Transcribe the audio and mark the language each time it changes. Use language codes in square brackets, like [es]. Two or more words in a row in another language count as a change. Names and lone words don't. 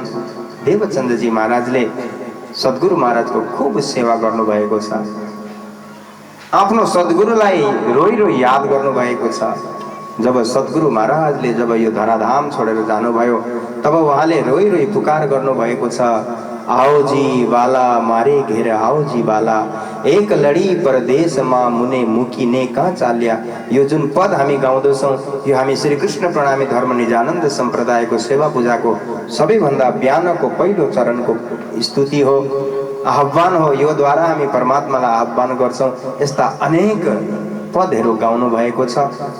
[ne] देवचन्द्रजी महाराजले सद्गुरु महाराजको खूब सेवा गर्नुभएको छ। आफ्नो सद्गुरुलाई रोइ रोइ याद गर्नुभएको छ। जब सद्गुरु महाराजले जब यो धराधाम छोडेर जानुभयो, तब उहाँले रोइ रोइ पुकार गर्नुभएको छ, [gu] આઓ જી બાલા મારે ઘેર, આઓ જી બાલા, એક લડી પરદેશમા મુને મુકિને કહાં ચાલ્યા। [ne] यो जुन पद हामी गाउँदछौँ, यो हामी श्री कृष्ण प्रणामी धर्म निजानन्द सम्प्रदायको सेवा पूजाको सबैभन्दा बिहानको पहिलो चरणको स्तुति हो, आह्वान हो। यो द्वारा हामी परमात्मालाई आह्वान गर्छौँ। यस्ता अनेक पदहरू गाउनु भएको छ।